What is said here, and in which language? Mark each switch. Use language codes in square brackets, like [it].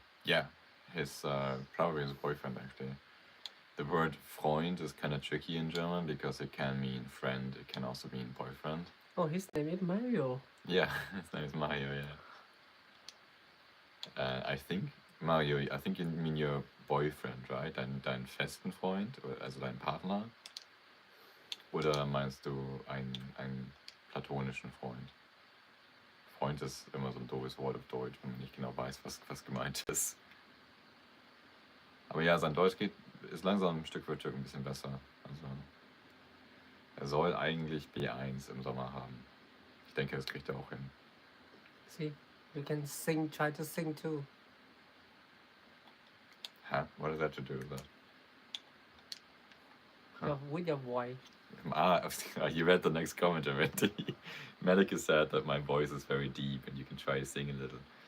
[en] Yeah, his probably his boyfriend actually. The word Freund is kind of tricky in German because it can mean friend, it can also mean boyfriend. Oh, his name is Mario. Yeah, his name is Mario, yeah. I think, Mario, I think you mean your boyfriend, right? [de] Dein festen Freund, also dein Partner? Oder meinst du einen platonischen Freund? Freund ist immer so ein doofes Wort auf Deutsch, wenn man nicht genau weiß, was gemeint ist. Aber ja, sein Deutsch ist langsam Stück für Stück ein bisschen besser. Also er soll eigentlich B1 im Sommer haben. Ich denke, das kriegt er auch hin. [en] See, you can try to sing too. Huh? What does that have to do with that? With your voice. You read the next comment already. Medica said that my voice is very deep and you can try to sing a little.